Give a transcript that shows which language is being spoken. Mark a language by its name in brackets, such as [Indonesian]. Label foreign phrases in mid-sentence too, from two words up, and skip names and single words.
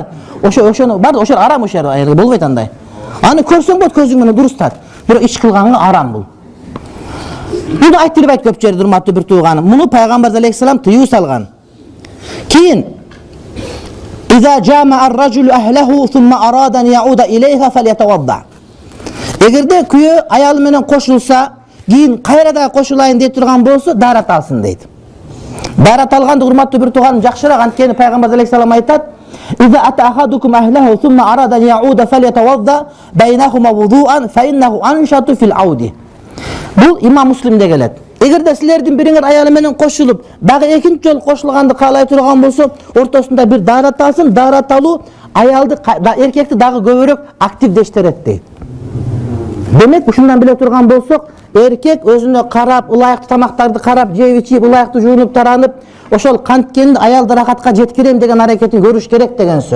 [Kyrgyz] Ошону бар, ошо арам ошо айры болбойт андай. Аны көрсөң болот көзүң менен дурустат. Бирок иш кылганга арам бул. Буну айтылбайт көп жерде, урматтуу бир тууганым. Муну пайгамбар алейхиссалам тыюу салган. [Arabic] Кийин إذا جامع الرجل أهله ثم أراد أن يعود إليها فليتوضأ. [Kyrgyz] Эгерде күйөө аялы менен кошулса, кийин кайра да кошулайын деп турган болсо, дарат алсын дейт. Дарат алганды урматтуу бир тууганым жакшыраак, анткени пайгамбар алейхиссалам айтат: [Arabic] "إذا أتى أحدكم أهله ثم أراد أن يعود فليتوضأ بينهما وضوءا فإنه أنشط في العود." [Kyrgyz] Бул имам Муслимде келет. Эгерде силердин бириңер аялы менен кошулуп, дагы экинчи жолу кошулганды каалай турган болсо, ортосунда бир дарат алсын, дарат алуу аялды, эркекти дагы көбүрөөк активдештирет дейт. Демек, ушундан биле турган болсок, эркек өзүнө карап, ылайыктуу тамактарды карап, жеп ичип, ылайыктуу жуунуп таранып, ошол канткенди аялды рахатка жеткирем деген аракетин көрүш керек деген сөз.